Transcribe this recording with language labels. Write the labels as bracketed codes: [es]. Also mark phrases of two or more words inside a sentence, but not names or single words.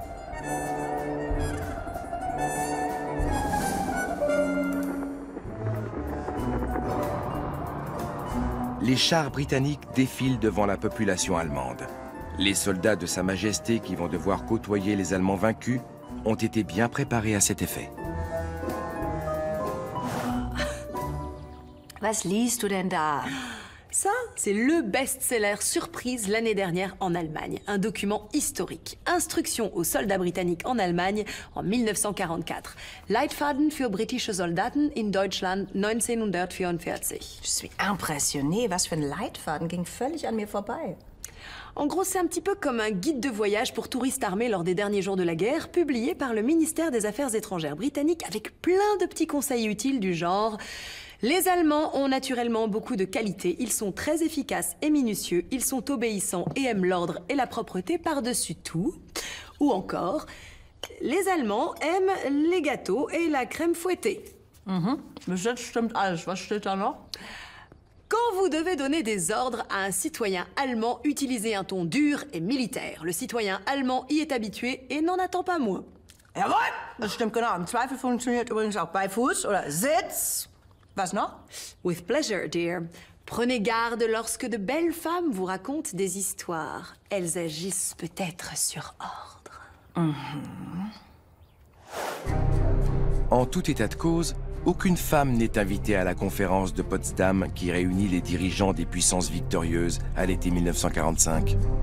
[fr] Les chars britanniques défilent devant la population allemande. Les soldats de Sa Majesté qui vont devoir côtoyer les Allemands vaincus ont été bien préparés à cet effet. [de] Was liest du denn da? [fr] Ça, c'est le best-seller surprise l'année dernière en Allemagne. Un document historique. Instruction aux soldats britanniques en Allemagne en 1944. [de] Leitfaden für britische Soldaten in Deutschland 1944. [fr] Je suis impressionnée. [de] Was für ein Leitfaden ging völlig an mir vorbei. [fr] En gros, c'est un petit peu comme un guide de voyage pour touristes armés lors des derniers jours de la guerre, publié par le ministère des Affaires étrangères britannique avec plein de petits conseils utiles du genre... Les Allemands ont naturellement beaucoup de qualités, ils sont très efficaces et minutieux, ils sont obéissants et aiment l'ordre et la propreté par-dessus tout. Ou encore, les Allemands aiment les gâteaux et la crème fouettée. [de] Bis jetzt stimmt alles. Was steht da noch? [fr] Quand vous devez donner des ordres à un citoyen allemand, utilisez un ton dur et militaire. Le citoyen allemand y est habitué et n'en attend pas moins. [de] Jawohl, das stimmt genau. Im Zweifel funktioniert übrigens auch Beifuß oder Sitz. Was noch? [en] With pleasure, dear. [fr] Prenez garde lorsque de belles femmes vous racontent des histoires. Elles agissent peut-être sur ordre. En tout état de cause, aucune femme n'est invitée à la conférence de Potsdam qui réunit les dirigeants des puissances victorieuses à l'été 1945.